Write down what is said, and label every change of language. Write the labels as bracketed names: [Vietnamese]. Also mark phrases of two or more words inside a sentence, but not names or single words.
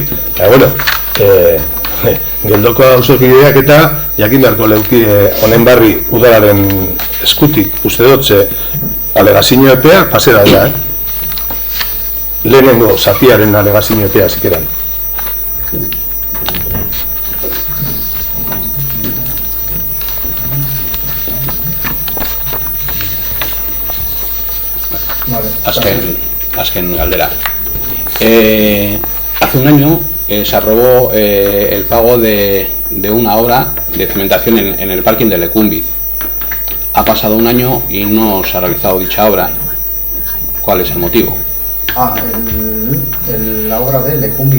[Basque] Eta, bueno, Geldoko auzokideak eta jakin beharko leuki honen barri udalaren eskutik, uste dut, alegazio epea pasera da, lehenengo zatiaren alegazio epea zikeran. Azken galdera. [Spanish] Hace un año se aprobó el pago de una obra de cementación en el parking de Lecumbiz. Ha pasado un año y no se ha realizado dicha obra. ¿Cuál es el motivo? La obra de Lecumbiz.